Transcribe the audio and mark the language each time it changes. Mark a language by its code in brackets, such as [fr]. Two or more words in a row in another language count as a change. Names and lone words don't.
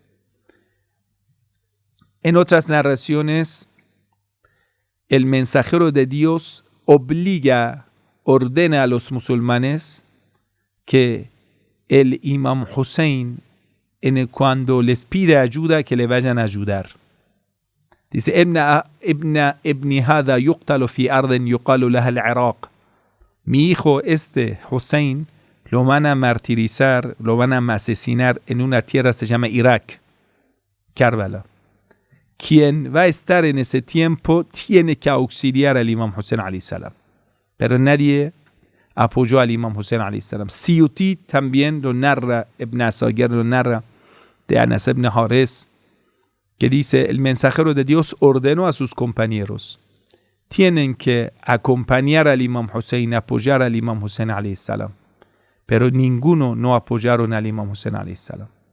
[es] En otras narraciones, el mensajero de Dios ordena a los musulmanes que el Imam Hussein, cuando les pide ayuda, que le vayan a ayudar. Dice, [ar] ابني هذا يقتل في أرض يقال لها العراق. [es] Mi hijo Hussein, lo van a martirizar, lo van a asesinar en una tierra que se llama Irak, Karbala. Quien va a estar en ese tiempo tiene que auxiliar al Imam Hussein [ar] عليه السلام. [es] Pero nadie apoyó al Imam Hussein [ar] عليه السلام. [es] Siyuti también lo narra, Ibn Asakir lo narra de Anas ibn Haris, que dice, el mensajero de Dios ordenó a sus compañeros, tienen que acompañar al Imam Hussein, apoyar al Imam Hussein [ar] عليه السلام. [es] Pero ninguno no apoyaron al Imam Hussein [ar] عليه السلام.